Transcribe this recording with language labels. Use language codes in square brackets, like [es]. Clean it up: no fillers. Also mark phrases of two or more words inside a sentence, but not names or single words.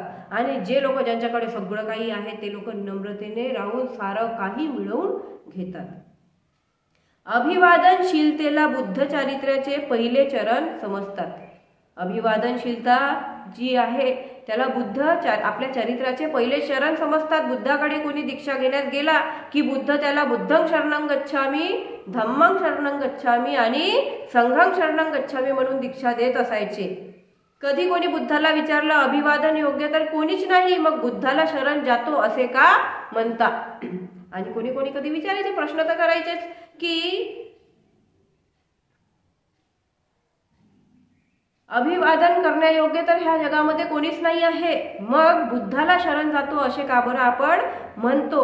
[mr] आणि जे लोक ज्यांच्याकडे सगळं काही आहे ते लोक नम्रतेने राहून सारं काही मिळवून घेतात. अभिवादनशीलतेला बुद्ध चारित्र्याचे पहिले चरण समजतात. अभिवादनशीलता जी आहे त्याला बुद्ध आपल्या चरित्राचे पहिले चरण समजतात. बुद्धाकडे कोणी दीक्षा घेण्यास गेला की बुद्ध त्याला [pi] बुद्धं शरणं गच्छामी, धम्मं शरणं गच्छामी [mr] आणि [pi] संघं शरणं गच्छामी [mr] म्हणून दीक्षा देत असायचे. कधी कोणी बुद्धाला विचारलं अभिवादन योग्य तर कोणीच नाही, मग बुद्धाला शरण जातो असे का म्हणता? आणि कोणी कोणी कधी विचारायचे, प्रश्न तर करायचेच की अभिवादन करण्यायोग्य तर ह्या जगामध्ये कोणीच नाही आहे, मग बुद्धाला शरण जातो असे का बरं आपण म्हणतो?